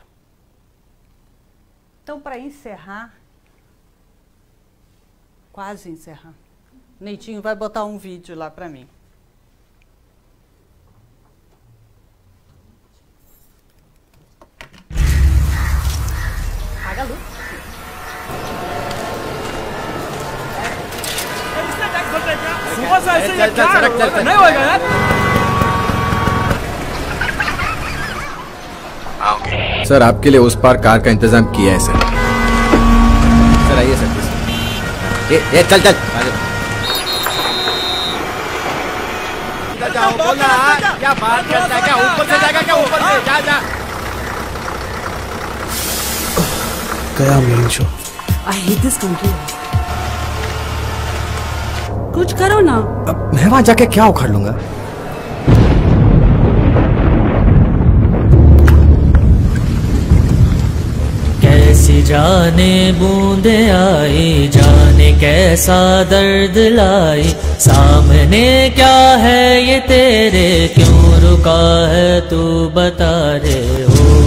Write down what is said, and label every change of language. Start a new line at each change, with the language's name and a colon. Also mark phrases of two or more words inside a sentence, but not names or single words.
Portuguese: Então, para encerrar, quase encerrar, Neitinho vai botar um vídeo lá para mim. Apaga a luz.
Hindi: सर आपके लिए उस पार कार का इंतजाम किया है सर। सर आइए सर। ये चल चल जाओ बोला क्या बात करता है, क्या ऊपर से जाएगा, क्या ऊपर से जा जा।
English: गया main show. I hate this country.
Hindi: कुछ करो ना. मैं वहां जाके क्या उखाड़ लूंगा? कैसी जाने बूंदे आई, जाने कैसा दर्द लाई, सामने क्या है ये तेरे, क्यों रुका है तू बता रे हो.